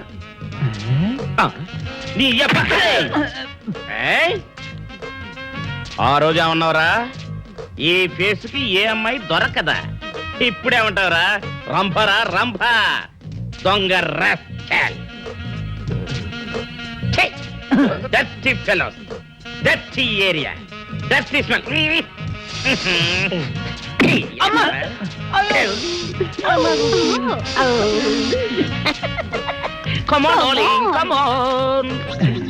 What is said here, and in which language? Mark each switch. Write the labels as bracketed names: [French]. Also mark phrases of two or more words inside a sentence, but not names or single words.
[Telugu] నీ ఆ రోజు ఏమన్నావురా ఈ ఫేస్ కి ఏ అమ్మాయి దొరకదా ఇప్పుడేమంటావురా రంభరా రంభ దొంగ rascal. ఛీ! [English] Dirty fellows, dirty area, dirty smell. Come on, darling, come on.